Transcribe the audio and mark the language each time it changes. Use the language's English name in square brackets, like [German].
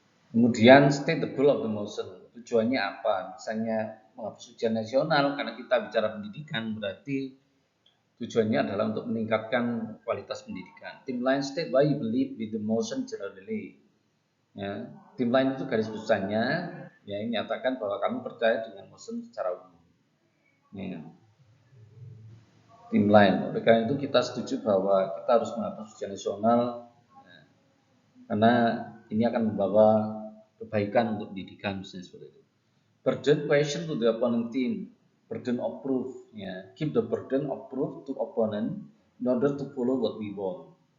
[English] Kemudian state the goal of the motion, [Indonesian] tujuannya apa? Misalnya menghapus ujian nasional, karena kita bicara pendidikan, berarti tujuannya adalah untuk meningkatkan kualitas pendidikan. [English] Tim line state why you believe with the motion generally. [Indonesian] Ya, tim line itu garis besarnya, ya, nyatakan bahwa kamu percaya dengan motion secara umum. Ya. tim lain. Oleh karena itu kita setuju bahwa kita harus menghapus ujian nasional karena ini akan membawa kebaikan untuk pendidikan misalnya seperti itu. [English] Burden question to the opponent team, burden of proof, ya. Keep the burden of proof to opponent in order to follow what we want.